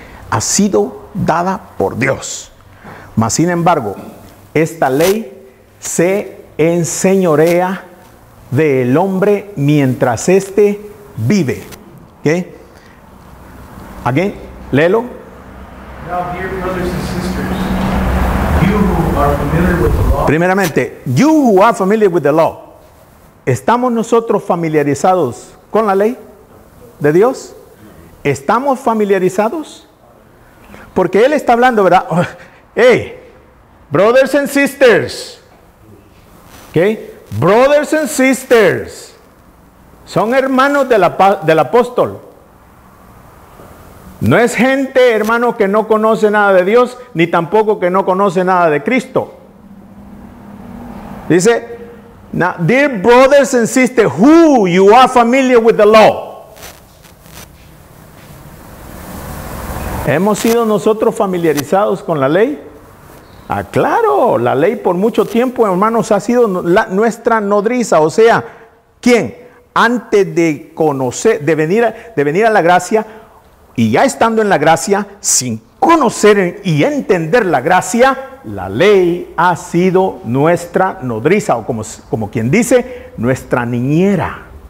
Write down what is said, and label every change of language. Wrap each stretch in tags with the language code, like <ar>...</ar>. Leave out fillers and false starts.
<es>Ha sido dada por Dios. Mas sin embargo, esta ley se enseñorea del hombre mientras éste vive. ¿Ok?</es> <en>Again,</en> <es>léelo.</es> <en>Now, dear brothers and sisters, you who are familiar with the law.</en> <es>Primeramente,</es> <en>you who are familiar with the law.</en> <es>¿Estamos nosotros familiarizados con la ley de Dios? ¿Estamos familiarizados? Porque Él está hablando, ¿verdad?</es> <en>Hey, brothers and sisters.</en> <es>¿Ok?</es> <en>Brothers and sisters,</en> <es>son hermanos del apóstol. No es gente, hermano, que no conoce nada de Dios, ni tampoco que no conoce nada de Cristo. Dice,</es> <en>now, dear brothers and sisters, who you are familiar with the law.</en> <es>¿Hemos sido nosotros familiarizados con la ley? Ah, claro, la ley por mucho tiempo, hermanos, ha sido nuestra nodriza. O sea, ¿quién? Antes de conocer, de venir a la gracia, y ya estando en la gracia, sin conocer y entender la gracia, la ley ha sido nuestra nodriza, o como quien dice, nuestra niñera.</es>